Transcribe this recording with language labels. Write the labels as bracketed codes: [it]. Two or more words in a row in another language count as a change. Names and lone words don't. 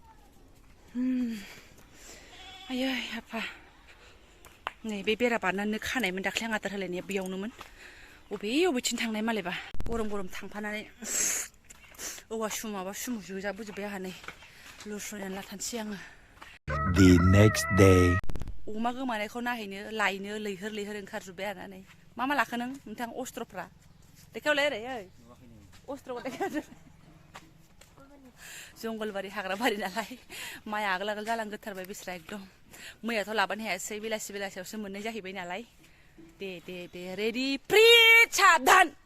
[brx] आयै आफा नै बे बेरा बारनानै खानायमोन दाख्लै आं आदार होलायनाया बेयावनोमोन बबेथिं थांनाय मालायबा गरम थांफानानै औवा सुमु जोजाबोजोब्बाय आंहा नै लुस्रनानै लाथानसै आङो [en] The next day [brx] अमा गोमानायखौ नायहैनो लायनो लैहोर ओंखारजोब्बाय आरोना नै मा लाखो नोंथां अस्त्रफ्रा देखायलाय ओरै अस्त्रखौ देखाय जंगलबारि हाग्राबारि नालाय माइ आगोल जालांगोथारबाय बेस्रा एकदम मैयाथ' लाबोनो हायासै बेलासियावसो मोननाय जाहैबाय नालाय दे रेडि प्रि साबधान